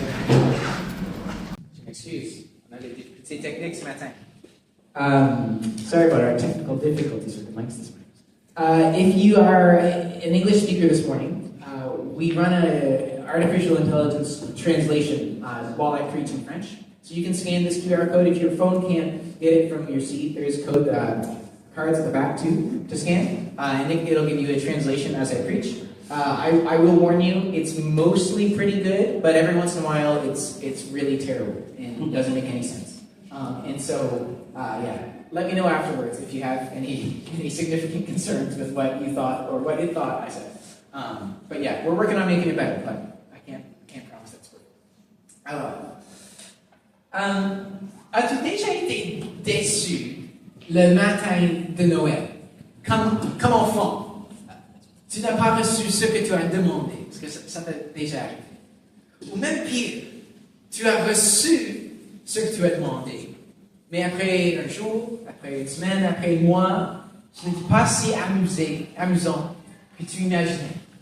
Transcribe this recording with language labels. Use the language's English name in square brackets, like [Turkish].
[French] Je m'excuse, on a des difficultés techniques ce matin. [English] Sorry about our technical difficulties with the mics this morning. If you are an English speaker this morning, we run an artificial intelligence translation while I preach in French. So you can scan this QR code. If your phone can't get it from your seat, there is code cards at the back too to scan, and it'll give you a translation as I preach. I will warn you, it's mostly pretty good, but every once in a while it's really terrible and doesn't make any sense. And so, let me know afterwards if you have any significant concerns with what you thought or what it thought I said. But yeah, we're working on making it better, but I can't promise that's perfect. [French] Alors, as-tu déjà été déçu le matin de Noël? Comme enfant, tu n'as pas reçu ce que tu as demandé, parce que ça t'est déjà arrivé. Ou même pire, tu as reçu ce que tu as demandé, mais après un jour, après une semaine, après un mois, ce n'était pas si amusant que tu imaginais.